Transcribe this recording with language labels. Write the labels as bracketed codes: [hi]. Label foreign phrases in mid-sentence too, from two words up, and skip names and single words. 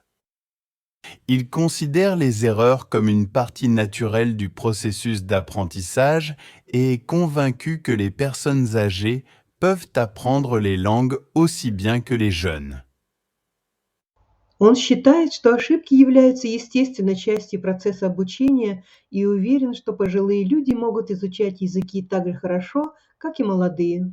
[fr] Il considère les erreurs comme une partie naturelle du processus d'apprentissage et est convaincu que les personnes âgées peuvent apprendre les langues aussi bien que les jeunes. [ru] Он считает, что ошибки являются естественной частью процесса обучения и уверен, что пожилые люди могут изучать языки так же хорошо, как и молодые.